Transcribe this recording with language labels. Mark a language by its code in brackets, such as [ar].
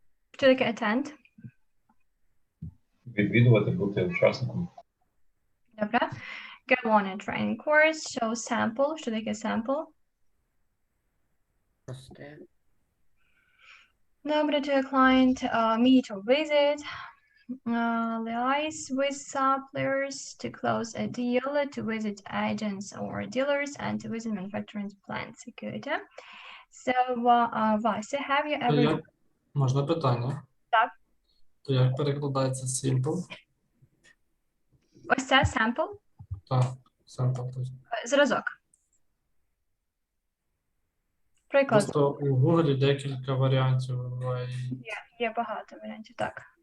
[uk] Що таке attend? Відвідувати, бути учасником. Добре. [en] Go on a training course. Show sample. [uk] Що таке sample? Добре, [en] to a client, meet or visit. Liaise with suppliers to close a deal, to visit agents or dealers, and to visit manufacturing plants. Good. So, Vася, have you ever... [uk] Можна питання? Так. То як перекладається simple? Ось це sample? Так, sample. Зразок. Приклад. Просто у Google декілька варіантів. Є багато варіантів, так.